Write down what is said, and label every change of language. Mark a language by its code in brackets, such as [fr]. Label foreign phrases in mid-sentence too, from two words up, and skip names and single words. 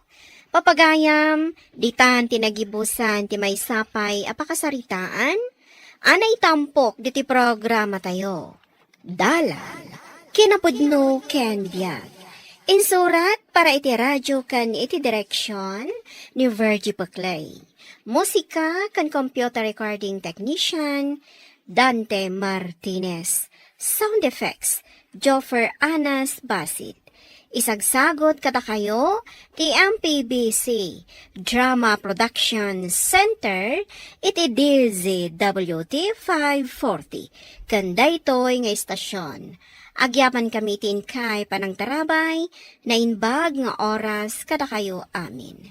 [ilo] Papagayam, ditan tinagibusan ti may sapay apakasaritaan, anay tampok diti programa tayo. Dalal, kinapudno ken biag. Insurat para iti radyo ken iti direksyon ni Virgie Paclay. Musika ken [en] computer recording technician, [ilo] Dante Martinez. [en] Sound effects, Joffer Anas Basit. [ilo] Isagsagot kada kayo ti MPBC Drama Production Center iti DZWT 540. Kanda ito'y nga istasyon. Agyapan kami tin kay panang tarabay na inbag nga oras kada kayo amin.